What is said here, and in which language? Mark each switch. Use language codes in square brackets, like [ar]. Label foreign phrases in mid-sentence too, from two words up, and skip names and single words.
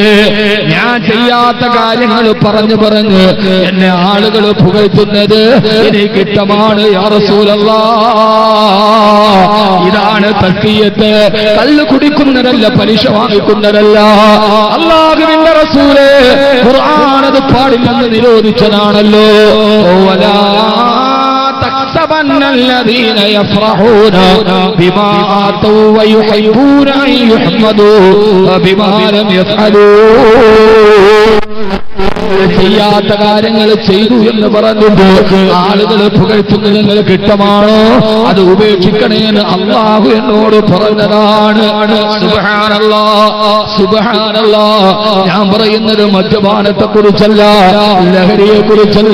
[ml] ഞാൻ ചെയ്യാത്ത കാര്യങ്ങൾ പറഞ്ഞു പറഞ്ഞ് എന്നെ ആളുകൾ പുകഴ്ത്തുന്നത് എനിക്കിഷ്ടമാണ് [ar] يا رسول الله. [ml] ഇതാണ് തസ്കിയത്ത്. കള്ളു കുടിക്കുന്നതല്ല, പലിശ വാങ്ങിക്കുന്നതല്ല. അല്ലാഹുവിന്റെ റസൂലേ ഖുർആൻ അത് പാടില്ലെന്ന് നിരോധിച്ചതാണല്ലോ. [ar] വലാ تحسبن الذين يفرحون بما آتوا ويحبون أن يحمدوا بما لم يفعلوا. [ml] ചെയ്യാത്ത കാര്യങ്ങൾ ചെയ്തു എന്ന് പറഞ്ഞിട്ട് ആളുകൾ പുകഴ്ത്തുന്നത് നിങ്ങൾക്ക് ഇഷ്ടമാണോ? അത് ഉപേക്ഷിക്കണേന്ന് അല്ലാഹു എന്നോട് പറഞ്ഞതാണ്. [ar] سبحان الله، سبحان الله. [ml] ഞാൻ പറയുന്നത് മദ്യപാനത്തെ കുറിച്ചല്ല, ലഹരിയെ കുറിച്ചല്ല.